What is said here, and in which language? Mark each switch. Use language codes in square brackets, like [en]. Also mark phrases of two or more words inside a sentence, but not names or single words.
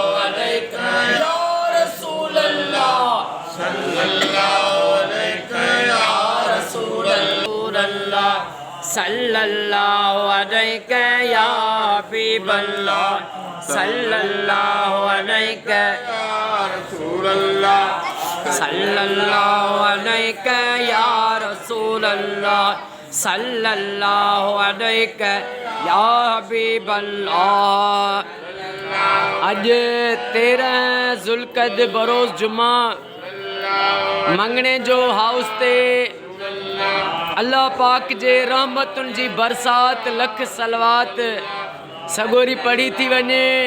[ar] عليك يا رسول الله صلى الله عليك يا رسول الله صلى الله عليك يا حبيب الله صلى الله عليك يا رسول الله صلى الله عليك يا رسول الله صلى الله عليك يا حبيب الله. [sd] अज 13 ज़ुल्क़द बरोज़ जुमा मंगणे जो हाउस ते अल्लाह पाक जे रहमतुन जी बरसात लख सलवात सगोरी पढ़ी थी वने।